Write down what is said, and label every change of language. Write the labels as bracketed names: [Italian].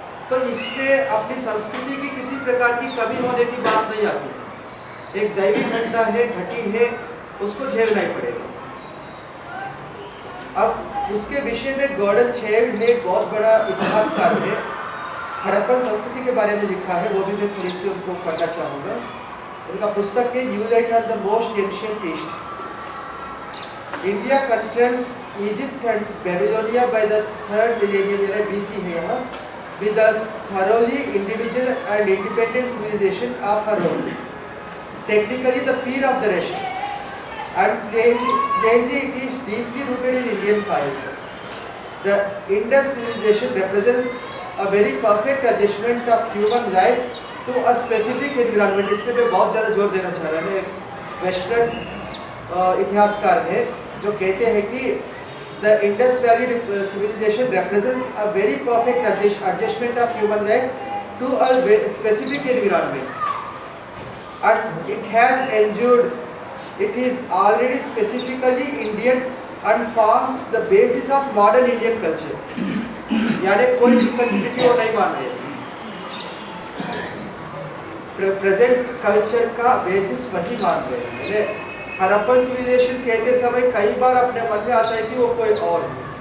[Hindi] तो इसमें अपनी संस्कृति की किसी प्रकार की कमी होने की बात नहीं आती। एक दैवी घटना है, घटी है, उसको झेलना ही पड़ेगा। अब उसके विषय में गॉर्डन चाइल्ड है, बहुत बड़ा इतिहासकार है, हड़प्पन संस्कृति के बारे में लिखा है, वो भी मैं थोड़ी सी उनको पढ़ना चाहूँगा। उनका पुस्तक है [English] new light at the most ancient east, India confronts Egypt and Babylonia by the 3rd millennium BC [Hindi] है यहाँ, [English] with a thoroughly individual and independent civilization of her own, technically the peer of the rest, and plainly it is deeply rooted in Indian soil. The Indus civilization represents a very perfect adjustment of human life to a specific environment. [Hindi] इस पे मैं बहुत ज़्यादा जोर देना चाह रहा हूँ। एक वेस्टर्न इतिहासकार है जो कहते हैं कि [English] the Indus Valley civilization represents a very perfect adjustment of human life to a specific environment, and it has endured. It is already specifically Indian and forms the basis of modern Indian culture. [Hindi] यानी कोई discontinuity वो नहीं मान रहे। Present culture का basis वही मान रहे हैं। हड़प्पन सिविलाइजेशन कहते समय कई बार अपने मन में आता है कि वो कोई और है।